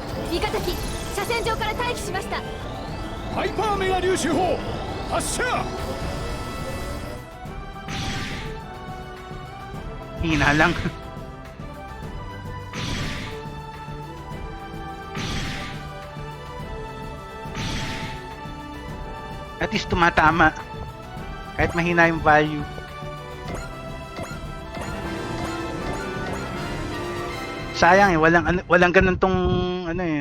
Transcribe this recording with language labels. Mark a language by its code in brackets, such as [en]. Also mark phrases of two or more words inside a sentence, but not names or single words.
[ja] 味方機車線上から待機しました。ハイパーメガ粒子砲発射。 [tl] Hina lang. At least tumatama. Kahit mahina yung value. Sayang eh, walang ganun tong ano eh.